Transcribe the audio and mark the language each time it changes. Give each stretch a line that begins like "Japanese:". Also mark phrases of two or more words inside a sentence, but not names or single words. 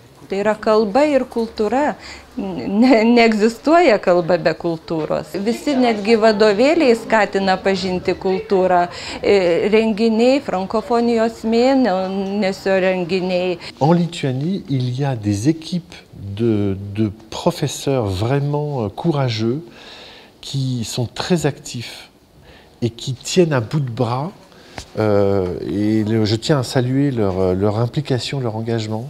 Lithuanian: Tai yra kalba ir kultūra. Neegzistuoja kalba be kultūros. Visi netgi vadovėliai skatina pažinti kultūrą. Renginiai, frankofonijos mėnesio renginiai.
French: En Lituanie, il y a des équipes de professeurs vraiment courageux qui sont très actifs et qui tiennent à bout de bras. Je tiens à saluer leur implication, leur engagement.